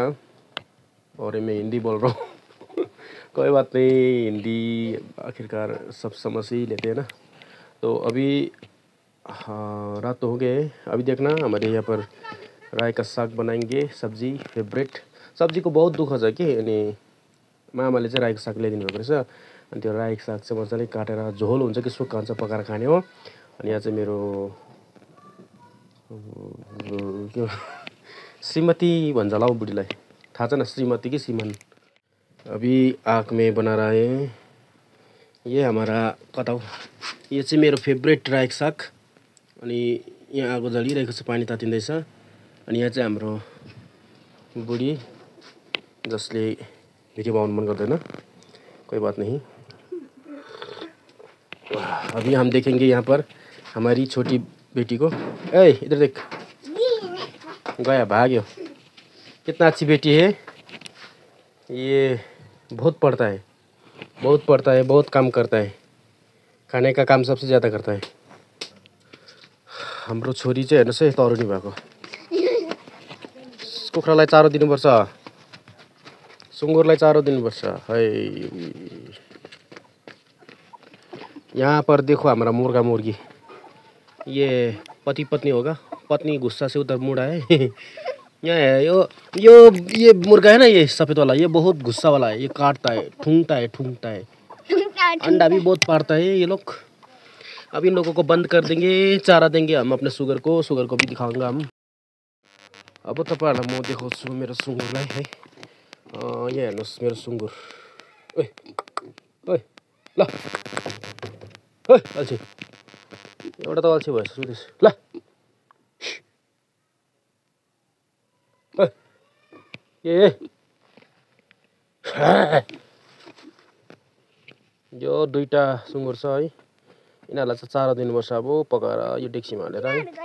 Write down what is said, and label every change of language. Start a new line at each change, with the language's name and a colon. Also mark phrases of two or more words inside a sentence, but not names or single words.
Hindi: और मैं हिंदी बोल रहा हूँ कोई बात नहीं, हिंदी आखिरकार सब समझ ही लेते हैं ना। तो अभी हाँ रात तो हो गए। अभी देखना हमारे यहाँ पर राई का साग बनाएंगे, सब्जी फेभरेट।
Nepali: सब्जी को बहुत दुःख छ कि अनि मामाले चाहिँ राईको साग ल्याइदिनु भएको रहेछ। अनि त्यो राईको साग चाहिँ मजाले काटेर झोल हुन्छ कि सुक्खा हुन्छ पकाएर खाने हो। अनि यहाँ चाहिँ मेरो श्रीमती भन्छ होला हौ बुढीलाई, थाहा छैन श्रीमती कि श्रीमान।
Hindi: अभी आग में बना रहा है ये हमारा कताउ।
Nepali: ये चाहिँ मेरो फेभरेट राईको साग। अनि यहाँ आगो जलिरहेको छ, पानी तातिँदैछ। अनि यहाँ चाहिँ हाम्रो बुढी जसले भिडियो बनाउनु मन गर्दैन,
Hindi: कोई बात नहीं। अभी हम देखेंगे यहाँ पर हमारी छोटी बेटी को। ए इधर देख, गया भाग्यो। कितना अच्छी बेटी है ये, बहुत पढ़ता है, बहुत पढ़ता है, बहुत काम करता है, खाने का काम सबसे ज़्यादा करता है।
Nepali: हाम्रो छोरी चाहिँ हेर्नुहोस् है तरुनी भएको। कुखुरालाई चारो दिनुपर्छ, सुँगुरलाई चारो दिनुपर्छ।
Hindi: है यहाँ पर देखो हमारा मुर्गा मुर्गी, ये पति पत्नी होगा, पत्नी गुस्सा से उधर मुड़ा है यहाँ है ये मुर्गा है ना, ये सफ़ेद वाला, ये बहुत गुस्सा वाला है, ये काटता है, ठूंगता है। अंडा भी बहुत पारता है ये लोग। अब इन लोगों को बंद कर देंगे, चारा देंगे हम अपने सुगर को भी दिखाऊंगा हम।
Nepali: अब तपाईँहरूलाई म देखाउँछु मेरो सुँगुरलाई है। यहाँ हेर्नुहोस् मेरो सुँगुर। ओए ओए ल ओए अल्छी, एउटा त अल्छी भएछ सुदेश। ल यो दुईटा सुँगुर छ है, यिनीहरूलाई चाहिँ चारो दिनुपर्छ अब पकाएर यो डेक्चीमा हालेर है।